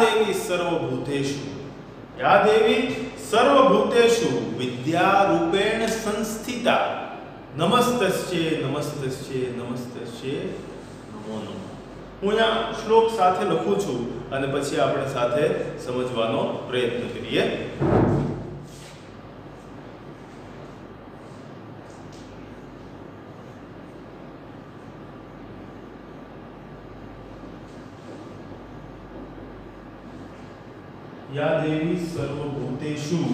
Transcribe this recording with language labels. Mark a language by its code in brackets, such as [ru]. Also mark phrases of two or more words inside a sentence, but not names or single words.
[sa] देवी सर्वभूतेषु, या देवी सर्वभूतेषु विद्यारूपेण संस्थिता, नमस्तस्ये नमस्तस्ये नमस्तस्ये नमो नमः। [gu] હું આ શ્લોક સાથે લખું છું અને પછી આપણે સાથે સમજવાનો પ્રયત્ન કરીએ। [sa] या देवी सर्वभूतेषु